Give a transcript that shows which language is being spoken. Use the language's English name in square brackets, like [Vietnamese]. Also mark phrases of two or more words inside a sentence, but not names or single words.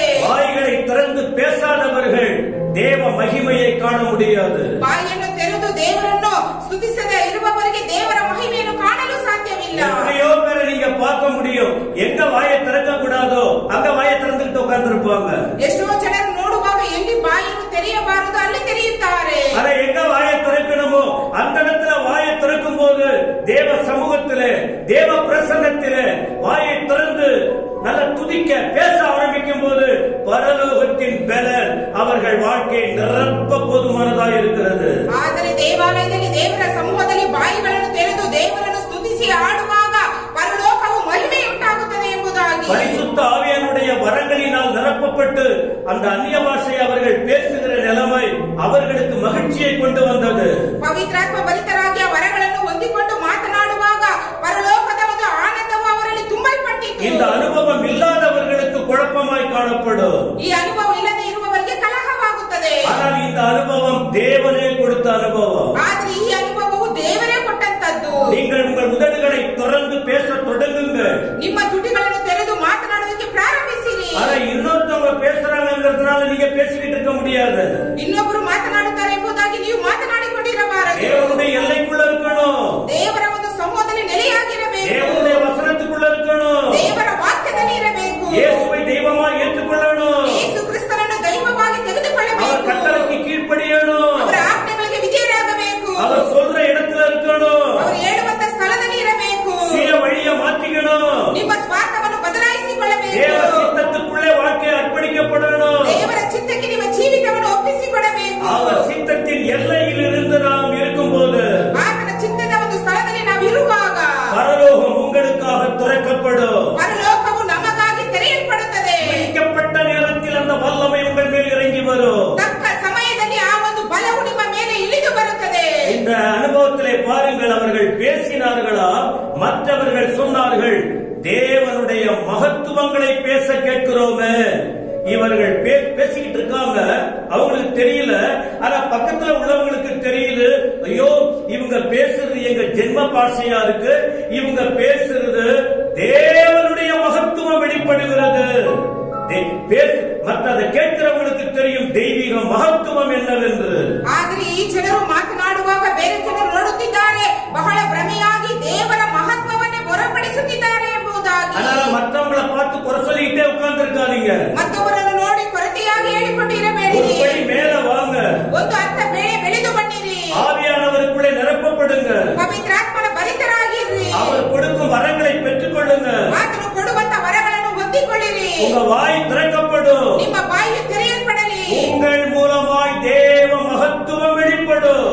[Tamil] வாய்களை திறந்து பேசாதவர்கள் தேவ மகிமையை காண முடியாது. [Kannada] ಬಾಯಿಯನ್ನು ತೆರೆದು ದೇವರನ್ನು ಸ್ತುತಿಸದೆ ಇರುವವರಿಗೆ ದೇವರ ಮಹಿಮೆಯನ್ನು ಕಾಣಲು ಸಾಧ್ಯವಿಲ್ಲ. [Tamil] எத்தனையோ பேரை நீங்க பார்க்க முடியும், எங்க வாயை திறக்க கூடாதோ அங்க வாயை திறந்துட்டு உட்கார்ந்து இருப்பாங்க. [Kannada] ಎಷ್ಟೋ ಜನರು ನೋಡುವಾಗ ಎಲ್ಲಿ ಬಾಯಿಯನ್ನು ತೆರೆಯಬಾರದು ಅಲ್ಲಿ ತೆರೆಯುತ್ತಾರೆ. [Tamil] ஆனா எங்க வாயை திறக்கணுமோ அந்த இடத்துல வாயை திறக்கும் போது தேவ சமூகத்திலே, தேவ பிரசன்னத்திலே வாயை திறந்து நல்ல துதிக்க பேச ஆரம்பிக்கும் போது பரலோகத்தின் பலன் அவர்கள் வாழ்க்கை நிரப்ப போதுமானதாக இருக்கிறது. [Kannada] ಆದರೆ ದೇವಾಲಯದಲ್ಲಿ ದೇವರ ಸಮೂಹದಲ್ಲಿ ಬಾಯಿಗಳನ್ನು ತೆರೆದು ದೇವರನ್ನು ಸ್ತುತಿಸಿ ಆಡುವಾಗ ಪರಲೋಕವು ಮಹಿಮೆ ಉಂಟಾಗುತ್ತದೆ ಎಂಬುದಾಗಿ. [Tamil] பரிசுத்த ஆவியானுடைய வரங்களினால் நிரப்பப்பட்டு அந்த அந்நிய பாஷை அவர்கள் பேசுகிற நிலைமை அவர்களுக்கு மகிழ்ச்சியை கொண்டு வந்தது. [Kannada] ಪವಿತ್ರಾತ್ಮ ಭರಿತರಾಗಿ ಆ ವರಗಳನ್ನು ಹೊಂದಿಕೊಂಡು ಮಾತನಾಡುವಾಗ ಪರಲೋಕದ ಒಂದು ಆನಂದವು ಅವರಲ್ಲಿ ತುಂಬಲ್ಪಟ್ಟಿತು. [Tamil] இந்த அனுபவம் இல்லாதவர்களுக்கு குழப்பமாய் காணப்படும். [Kannada] ಈ ಅನುಭವ ಇಲ್ಲದೆ ಇರುವವರಿಗೆ ಕಲಹವಾಗುತ್ತದೆ. [Tamil] ஆனால் இந்த அனுபவம் தேவனே கொடுத்த அனுபவம். [Kannada] ಆದರೆ ಈ ಅನುಭವವು ದೇವರೇ ಕೊಟ್ಟಂತದ್ದು. [Tamil] நீங்கள் உங்கள் உதடுகளை திறந்து பேச தொடங்குங்க. [Kannada] ನಿಮ್ಮ ತುಟಿಗಳನ್ನು ತೆರೆದು ಮಾತನಾಡುವುದಕ್ಕೆ ಪ್ರಾರಂಭಿಸಿರಿ. [Tamil] ஆனா இன்னொருத்தவங்க பேசுறாங்கிறதுனால நீங்க பேசிக்கிட்டு இருக்க முடியாது. [Kannada] ಇನ್ನೊಬ್ಬರು ಮಾತನಾಡುತ್ತಾರೆ ಎಂಬುದಾಗಿ ನೀವು ಮಾತನಾಡಿಕೊಂಡಿರಬಾರದು. [Tamil] தேவனுடைய எல்லைக்குள்ள இருக்கணும். [Kannada] ದೇವರ ಒಂದು ಸಮೂಹದಲ್ಲಿ ನೆಲೆಯಾಗಿರಬೇಕು. [Tamil] தேவனுடைய வசனத்துக்குள்ள இருக்கணும். [Kannada] ದೇವರ ವಾಕ್ಯದಲ್ಲಿ ಇರಬೇಕು. [Tamil] இயேசுவை தெய்வமாய் ஏற்றுக்கொள்ளணும். [Kannada] ಯೇಸು ಕ್ರಿಸ್ತನನ್ನು ದೈವವಾಗಿ ತೆಗೆದುಕೊಳ್ಳಬೇಕು. [Tamil] அவர் கட்டளைக்கு கீழ்ப்படியணும். [Kannada] ಅವರ ಆಜ್ಞೆಗಳಿಗೆ ವಿಧೇಯರಾಗಬೇಕು. [Tamil] அவர் சொல்ற இடத்துல இருக்கணும். [Kannada] ಅವರು ಹೇಳುವಂತ ಸ್ಥಳದಲ್ಲಿ ಇರಬೇಕು. [Tamil] சுய வழியை மாத்திக்கணும். [Kannada] ನಿಮ್ಮ ಸ್ವಾರ್ಥವನ್ನು ಬದಲಾಯಿಸಿಕೊಳ್ಳಬೇಕು. [Tamil] தேவ சித்தத்துக்குள்ளே வாழ்க்கை அர்ப்பணிக்கப்படணும். [Kannada] ದೇವರ ಚಿತ್ತಕ್ಕೆ ನಿಮ್ಮ ಜೀವಿತವನ್ನು ಒಪ್ಪಿಸಿಕೊಡಬೇಕು. [Tamil] அவர் சித்தத்தின் எல்லையில் இருந்து நாம் இருக்கும்போது [Kannada] ಆತನ ಚಿತ್ತದ ಒಂದು ಸ್ಥಳದಲ್ಲಿ ನಾವು ಇರುವಾಗ [Tamil] பரலோகம் உங்களுக்காக திறக்கப்படும். [Kannada] ಪರಲೋಕವು ನಮಗಾಗಿ ತೆರೆಯಲ್ಪಡುತ್ತದೆ. [Tamil] குறிக்கப்பட்ட நேரத்தில் அந்த வல்லமை உங்கள் மேல் இறங்கி வரும். [Kannada] ತಕ್ಕ ಸಮಯದಲ್ಲಿ ಆ ಒಂದು ಬಲವು ನಿಮ್ಮ ಮೇಲೆ ಇಳಿದು ಬರುತ್ತದೆ. [Tamil] இந்த அனுபவத்திலே பாருங்கள், அவர்கள் பேசினார்களா, மற்றவர்கள் சொன்னார்கள் தேவனுடைய மகத்துவங்களை பேச கேட்கிறோமே. இவர்கள் பேசிக்கிட்டு இருக்காங்க, அவங்களுக்கு தெரியல. ஆனா பக்கத்துல உள்ளவங்களுக்கு தெரியுது, ஐயோ இவங்க பேசுறது எங்க ஜென்ம பாஷையா இருக்கு, இவங்க பேசுறது தேவனுடைய மகத்துவம் வெளிப்படுகிறது. மற்றதை ಕೇಳ್ತಿರವங்களுக்கு தெரியும் தெய்வீக ಮಹತ್ವம் என்னவென்று. [Kannada] ಆದರೆ ಈ ಜನರು ಮಾತನಾಡುವಾಗ ಬೇರೆ ಜನರು ನೋಡುತ್ತಿದ್ದಾರೆ, ಬಹಳ ಭ್ರಮೆಯಾಗಿ ದೇವರ ಮಹತ್ವವನ್ನೇ ಹೊರಪಡಿಸುತ್ತಿದ್ದಾರೆ ಎಂಬುದಾಗಿ. [Tamil] அதனால மற்றவங்களை பார்த்து குறை சொல்லிட்டே உட்கார்ந்திருக்காதீங்க. [Kannada] ಮತ್ತವರನ್ನು ನೋಡಿ ಕೊರತೆಯಾಗಿ ಹೇಳಿಕೊಂಡಿರಬೇಡಿ. [Tamil] ஒரு படி மேல வாங்க. [Kannada] ಒಂದು ಹಂತ ಬೆಳೆದು ಬನ್ನಿರಿ. [Tamil] ஆவியானவருக்குள்ளே நிரப்பப்படுங்க. [Kannada] ಪವಿತ್ರಾತ್ಮನ ಭರಿತರಾಗಿರಿ. [Tamil] அவர் கொடுக்கும் வரங்களை பெற்றுக்கொள்ளுங்க. [Kannada] ಆತನು ಕೊಡುವಂತ ವರಗಳನ್ನು ಹೊಂದಿಕೊಳ್ಳಿರಿ. [Tamil] உங்க வாய் திறக்கப்படும். [Kannada] ನಿಮ್ಮ ಬಾಯಿ ತೆರೆಯಲ್ಪಡಲಿ. [Tamil] உங்கள் மூலமாய் தேவ மகத்துவம் வெளிப்படும்.